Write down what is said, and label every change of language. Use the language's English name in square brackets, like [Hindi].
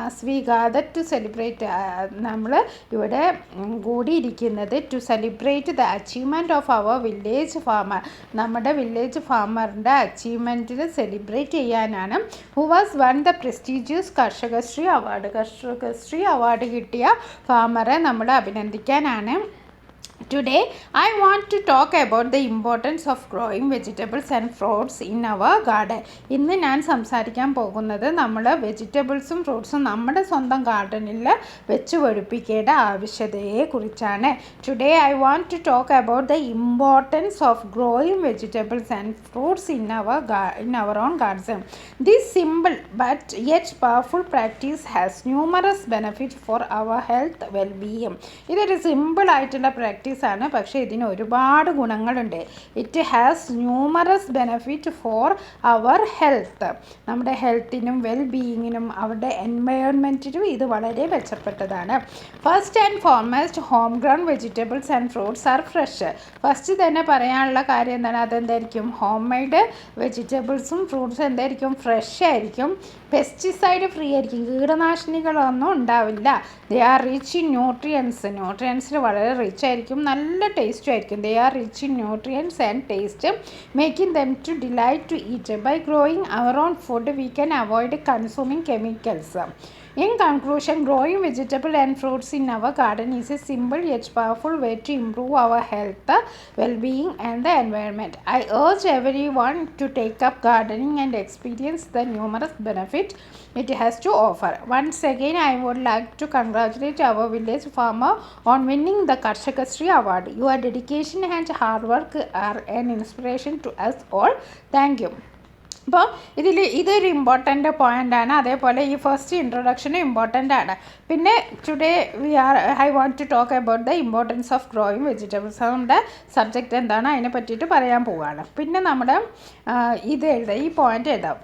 [English] as we gather to celebrate, [Malayalam] നമ്മൾ ഇവിടെ കൂടിയിരിക്കുന്നത് [English] to celebrate the achievement of our village farmer, [Malayalam] നമ്മുടെ village ഫാമറിൻ്റെ അച്ചീവ്മെൻറ്റിൽ celebrate ചെയ്യാനാണ്. [English] Who was one the prestigious Karshakasree award. [Malayalam] Karshakasree award കിട്ടിയ ഫാമറെ നമ്മൾ അഭിനന്ദിക്കാനാണ്. [English] Today, I want to talk about the importance of growing vegetables and fruits in our garden. [Malayalam] ഇന്ന് ഞാൻ സംസാരിക്കാൻ പോകുന്നത് നമ്മൾ വെജിറ്റബിൾസും ഫ്രൂട്ട്സും നമ്മുടെ സ്വന്തം ഗാർഡനിൽ വെച്ച് പിടിപ്പിക്കേണ്ട ആവശ്യകതയെക്കുറിച്ചാണ്. [English] Today, I want to talk about the importance of growing vegetables and fruits in our own garden. This simple but yet powerful practice has numerous benefits for our health well-being. [Malayalam] ഇതൊരു സിമ്പിൾ ആയിട്ടുള്ള practice ആണ്, പക്ഷേ ഇതിന് ഒരുപാട് ഗുണങ്ങളുണ്ട്. [English] It has numerous benefit for our health. [Malayalam] നമ്മുടെ ഹെൽത്തിനും വെൽബീയിങ്ങിനും അവരുടെ എൻവയോൺമെൻറ്റിനും ഇത് വളരെ മെച്ചപ്പെട്ടതാണ്. [English] First and foremost, home ground vegetables and fruits are fresh. [Malayalam] First തന്നെ പറയാനുള്ള കാര്യം എന്താണ്? അതെന്തായിരിക്കും? ഹോം മെയ്ഡ് വെജിറ്റബിൾസും ഫ്രൂട്ട്സും എന്തായിരിക്കും? ഫ്രഷ് ആയിരിക്കും. പെസ്റ്റിസൈഡ് ഫ്രീ ആയിരിക്കും, കീടനാശിനികളൊന്നും ഉണ്ടാവില്ല. [English] they are rich in [Malayalam] ന്യൂട്രിയൻസിൽ വളരെ റിച്ച് ആയിരിക്കും, നല്ല ടേസ്റ്റും ആയിരിക്കും. [English] They are rich in nutrients and taste, making them to delight to eat. By growing our own food we can avoid consuming chemicals. In conclusion, growing vegetable and fruits in our garden is a simple yet powerful way to improve our health, well-being and the environment. I urge everyone to take up gardening and experience the numerous benefits it has to offer. Once again, I would like to congratulate our village farmer on winning the Karshakasri Award. Your dedication and hard work are an inspiration to us all. Thank you. [Malayalam] അപ്പോൾ ഇതൊരു important പോയിൻ്റാണ്. അതേപോലെ ഈ first ഇൻട്രൊഡക്ഷനും important ആണ്. [English] പിന്നെ today I want to talk about the importance of growing vegetables. [Malayalam] നമ്മുടെ subject എന്താണ് അതിനെ പറ്റിയിട്ട് പറയാൻ പോവുകയാണ്. പിന്നെ നമ്മുടെ ഇത് എഴുതാം, ഈ പോയിൻ്റ് എഴുതാം.